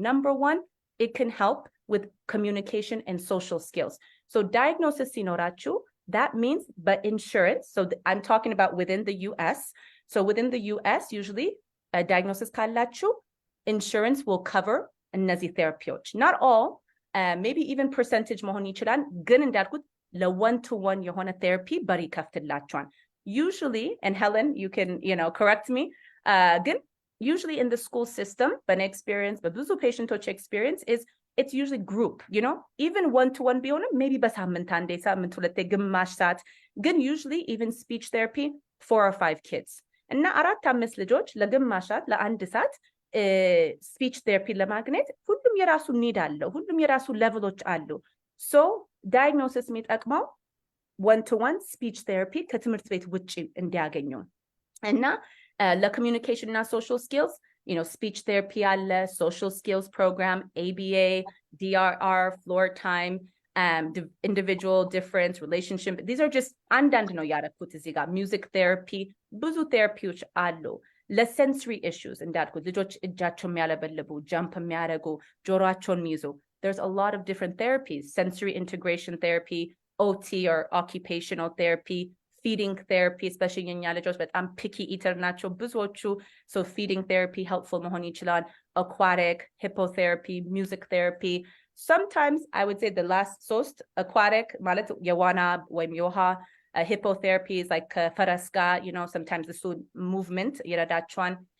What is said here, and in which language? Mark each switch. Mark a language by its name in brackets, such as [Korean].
[English] Number 1, it can help with communication and social skills. So diagnosis [Amharic] ሲኖራችሁ, [English] that means but insurance, so I'm talking about within the US. So within the US usually a diagnosis [Amharic] ካላችሁ [English] insurance will cover [Amharic] እነዚህ [English] therapiዎች. Not all, maybe even percentage [Amharic] መሆን ይችላል, ግን እንዳልኩት ለ1-to-1 የሆነ therapy በር ይከፍትላችኋል. [English] Usually, and Helen, you can correct me, [Amharic] ግን [English] usually in the school system, [Amharic] በእኔ [English] experience, [Amharic] በብዙ [English] patienቶች experience is it's usually group, even 1-to-1 [Amharic] ቢሆንም [English] maybe [Amharic] በሳምንት አንዴ, ሳምንት ሁለቴ, ግማሽ ሰዓት, ግን [English] usually even speech therapy 4 or 5 kids. [Amharic] እና 4-5 ልጆች ለግማሽ ሰዓት ለአንድ ሰዓት ስፒች ቴራፒ ለማግኘት ሁሉም የራሱ ኒድ አለው, ሁሉም የራሱ ሌቨሎች አሉ. ሶ ዳያግኖሲስ የሚጠቅመው 1-to-1 ስፒች ቴራፒ ከትምህርት ቤት ውጪ እንዲያገኙ. እና ለኮሚዩኒኬሽን እና ሶሻል ስኪልስ ስፒች ቴራፒ አለ, ሶሻል ስኪልስ ፕሮግራም, ABA, DRR, [English] floor time, individual difference, relationship. These are just [Amharic] አንዳንድ ነው ያደረኩት እዚህ ጋር. ሚውዚክ ቴራፒ, ብዙ ቴራፒዎች አሉ. ለሴንሶሪ issues እንዳልኩት ልጆች እጃቸው የሚያለበልቡ, ጃምፕ የሚያደርጉ, ጆሮአቸውን የሚይዙ, [English] there's a lot of different therapies. Sensory integration therapy, OT or occupational therapy, feeding therapy, especially [Amharic] የኛ ልጆች በጣም [English] picky eater [Amharic] ናቸው ብዙዎቹ, [English] so feeding therapy helpful [Amharic] መሆን ይችላል. [English] Aquatic, hippotherapy, music therapy. Sometimes I would say the last [Amharic] ሶስት [English] aquatic [Amharic] ማለት የዋና ወይም የውሃ, [English] hippotherapy is like faraska, sometimes the food movement [Amharic] ይረዳቸዋል.